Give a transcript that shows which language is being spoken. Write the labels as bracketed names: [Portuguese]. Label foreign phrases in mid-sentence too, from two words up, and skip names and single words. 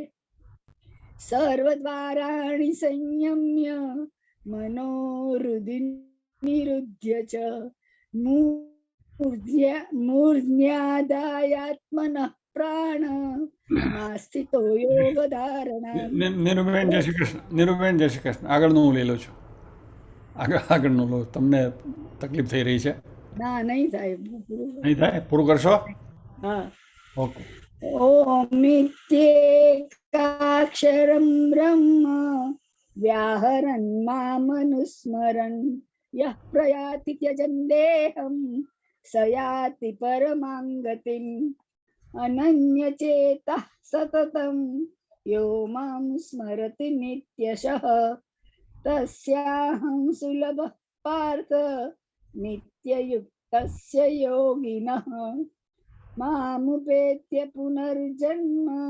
[Sanskrit] सर्वद्वाराणि संयम्य मनोहृदि निरुध्य च मूर्ध्यादायात्मनः प्राण नास्तितो योगधारणा [Gujarati] નીરુબેન જય શ્રી કૃષ્ણ. નીરુબેન જય શ્રી કૃષ્ણ. આગળનું હું લઈ લઉં છું. આગળનું લો. તમને તકલીફ થઈ રહી છે? ના નહીં થાય નહીં થાય? પૂરું કરશો? હા ઓકે. [Sanskrit] ओमित्येकाक्षरं ब्रह्म व्याहरन् मामनुस्मरन् यः प्रयाति त्यजन् देहं स याति परमां गतिम् अनन्यचेतः सततं यो मां स्मरति नित्यशः तस्याहं सुलभः पार्थ नित्ययुक्तस्य योगिनः मामुपेत्य पुनर्जन्म